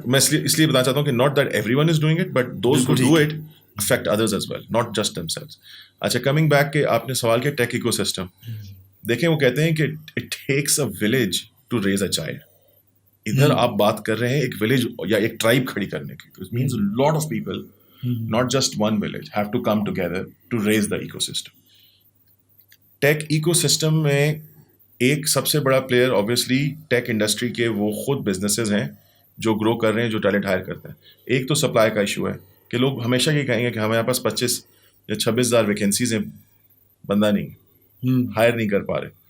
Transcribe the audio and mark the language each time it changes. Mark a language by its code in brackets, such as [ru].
[ur] میں اس لیے بتانا چاہتا ہوں کہ [en] Not that everyone is doing it, but those who do it affect others as well, not just themselves. [ur] اچھا, کمنگ بیک کہ آپ نے سوال کیا ٹیک ایکو سسٹم, دیکھیں وہ کہتے ہیں کہ [en] It takes a village to raise a child. [ur] ادھر آپ بات کر رہے ہیں ایک ولیج یا ایک ٹرائب کھڑی کرنے کی. [en] It means lot of people, not just one village, have to come together to raise the ecosystem. [ur] Take eco system میں ایک سب سے بڑا پلیئر آبویسلی ٹیک انڈسٹری کے وہ خود بزنسز ہیں جو گرو کر رہے ہیں, جو ٹیلنٹ ہائر کرتے ہیں. ایک تو سپلائی کا ایشو ہے کہ لوگ ہمیشہ یہ کہیں گے کہ ہمارے پاس 25 یا 26,000 ویکینسیز ہیں, بندہ نہیں ہائر نہیں کر پا رہے.